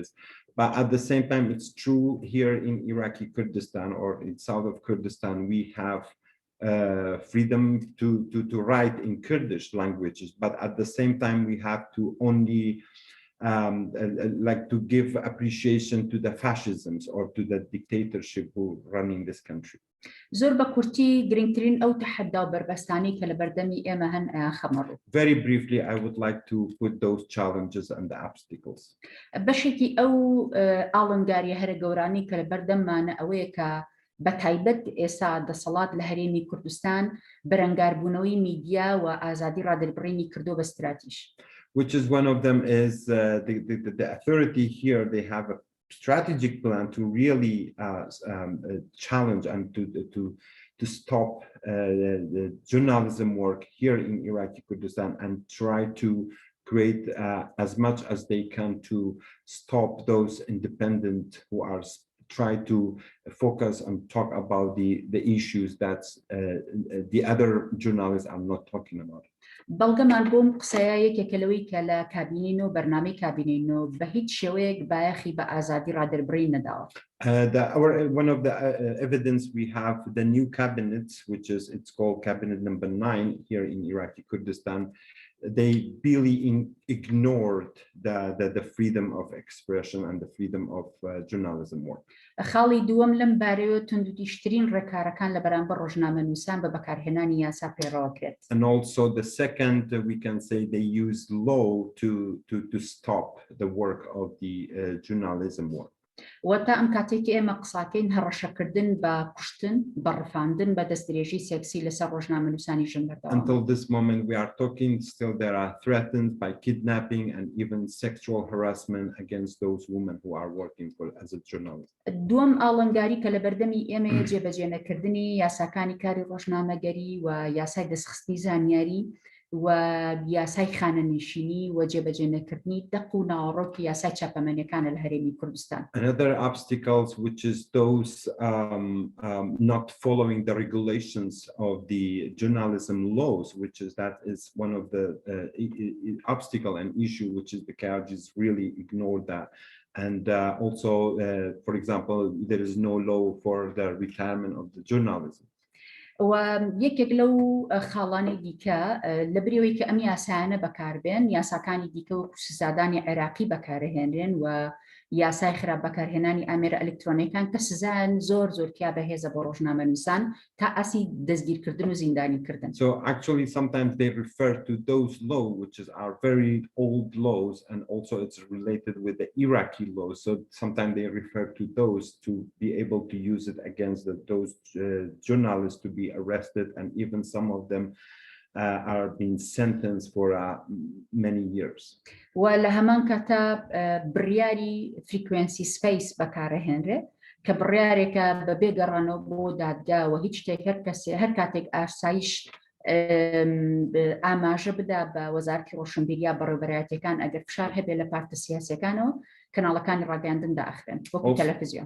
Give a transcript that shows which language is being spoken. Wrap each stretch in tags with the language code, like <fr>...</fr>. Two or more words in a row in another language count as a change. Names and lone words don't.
<en>But at the same time, it's true here in Iraqi Kurdistan or in south of Kurdistan, we have freedom to write in Kurdish languages, but at the same time we have to only like to give appreciation to the fascisms or to the dictatorship who running this country.</en> <ckb>زۆر بە کورتی گرنگترین ئەو تەحەدا و بەربەستانی کە لە بەردەمی ئێمە هەن خەمەڕوو.</ckb> <en>Very briefly, I would like to put those challenges and the obstacles.</en> <ckb>بەشێکی ئەو ئاڵنگاریە هەرە گەورانی کە لە بەردەممانە ئەوەیە کە بە تایبەت ئێستا دەسەڵات لە هەرێمی کوردستان بەرەنگاربوونەوەی میدیا و ئازادی ڕادەربڕینی کردو بە استراتیژ.</ckb> <en>Which is one of them is the authority here, they have a strategic plan to really challenge and to stop the journalism work here in Iraqi Kurdistan and try to create as much as they can to stop those independent who are try to focus and talk about the issues that the other journalists are not talking about.</en> <ckb>بەڵگەمان بۆم قسەیە یەکێکە لەوەی کە لە کابینین و بەرنامەی کابینین و بە هیچ شێوەیەک بایەخی بە ئازادی ڕادەربڕین نەداوە.</ckb> <en>One of the evidence we have the new cabinet, which is it's called cabinet number 9 here in Iraqi Kurdistan. They really ignored the freedom of expression and the freedom of journalism work.</en> <ckb>خاڵی دووەم لەم بارەیەوە توندوتیشترین ڕێکارەکان لە بەرامبەر ڕۆژنامەنووسان بە بەکارهێنانی یاسا پێڕەوەکرێت.</ckb> <en>And also the second, we can say they use law to stop the work of the journalism work.</en> <ckb>وەتا ئەم کاتێکی ئێمە قساکەین هەڕەشەکردن بە کوشتن بە ڕفاندن بە دەستدرێژی سێکسی لەسەر ڕۆژنامەنووسانی ژنبەردەوە.</ckb> <en>Until this moment we are talking, still there are threatened by kidnapping and even sexual harassment against those women who are working for as a journalist.</en> <ckb>دووەم ئاڵنگاری کە لە بەردەمی ئێمە جێبەجێنەکردنی یاساکانی کاری ڕۆژنامەگەری و یاسای دەستخستنی زانیاری و یاسای خانەنشینی و جێبەجێنەکردنی دەق و ناوەڕۆکی یاسای چاپەمەنیەکانە لە هەرێمی کوردستان.</ckb> <en>Another obstacles, which is those not following the regulations of the journalism laws, which is one of the obstacle and issue, which is the Kyrgyz really ignored that. And also, for example, there is no law for the retirement of the journalism.</en> <ckb>و یەکێک لەو خاڵانی دیکە لە بریەوەی کە ئەم یاسایانە بەکاربێن یاساکانی دیکە و سزادانی عێراقی بەکارهێنرێن و یاسای خراپ بەکارهێنانی ئامێرە ئەلکترۆنیەکان کە سزایان زۆر زۆرتیا بەهێزە بۆ ڕۆژنامەنووسان تا ئەسی دەستگیرکردن و زیندانیکردن.</ckb> <en>So actually sometimes they refer to those laws which are very old laws, and also it's related with the Iraqi laws. So sometimes they refer to those to be able to use it against those journalists to be arrested, and even some of them are being sentenced for many years.</en> <ckb>و لە هەمان کاتە بڕیاری</ckb> <en>frequency space</en> <ckb>بەکارهێنرێ کە بڕیارێکە بە بێگەڕانەوە بۆ دادگا و هیچ شتێک هەر کاتێک ئاسایش ئاماژە بدا بە وەزارەتی ڕۆشنبیریە بەڕێوەبەرایەتیەکان ئەگەر فشار هەبێ لە پارتە سیاسیەکانەوە کەناڵەکانی ڕاگەیاندن داخرێن وەکو تەلەڤیزیۆن.</ckb>